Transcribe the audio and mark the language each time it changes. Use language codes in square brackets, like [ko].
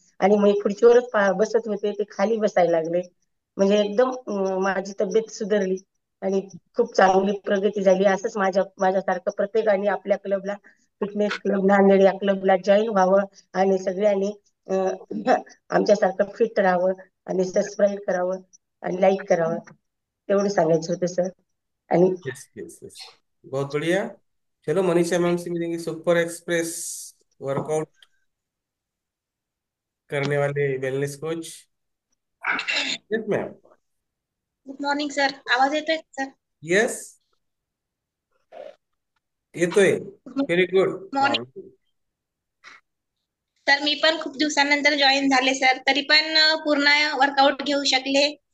[mr] आणि मी खुर्चीवरच बसत होते ते खाली बसायला लागले. म्हणजे एकदम माझी तब्येत सुधारली आणि खूप चांगली प्रगती झाली. असंच माझ्यासारखं प्रत्येकाने आपल्या क्लबला, फिटनेस क्लब नांदेड या क्लबला जॉईन व्हावं आणि सगळ्यांनी आमच्यासारखं फिट राहावं आणि सबस्क्राईब करावं आणि लाईक करावं, तेवढं सांगायचं होतं सर. आणि [hi] यस यस यस, बहुत बढ़िया. चलो मनीषा मैम से मिलेंगे, सुपर एक्सप्रेस वर्कआउट करने वाले wellness coach. [en] Yes ma'am. [mr] Good morning sir, आवाज येतोय सर? यस, येतोय. [en] Good very good. Morning sir. [mr] मी पण खूप दिवसानंतर जॉईन झाले सर, तरी पण पूर्ण वर्कआउट घेऊ शकले.